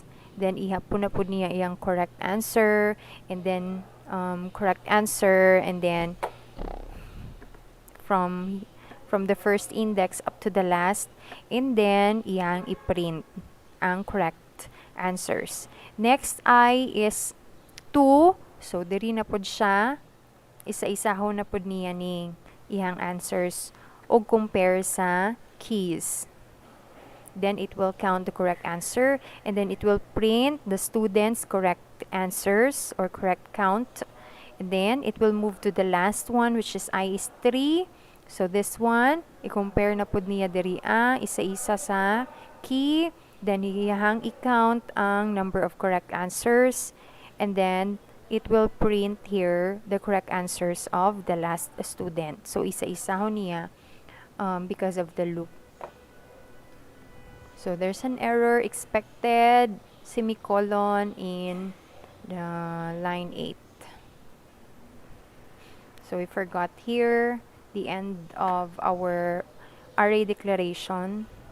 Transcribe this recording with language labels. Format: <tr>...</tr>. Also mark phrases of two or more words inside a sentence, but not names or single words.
<en>Then</en> <ceb>ihapon na pud niya iyang</ceb> <en>correct answer, and then correct answer, and then from the first index up to the last, and then</en> <ceb>iyang i-print ang</ceb> <en>correct answers. Next I is 2. So,</en> <ceb>diri na pod siya. Isa-isaho na pod niya ning ihang answers o compare sa keys.</ceb> <en>Then, it will count the correct answer, and then it will print the student's correct answers or correct count. And then, it will move to the last one, which is I is 3. So, this one,</en> <ceb>i-compare na pod niya diri isa-isa sa key. Then, iyahang i-count ang</ceb> <en>number of correct answers. And then, it will print here the correct answers of the last student. So,</en> <ceb>isa-isa niya</ceb> <en>because of the loop. So, there's an error expected, semicolon in the line 8. So, we forgot here the end of our array declaration.</en>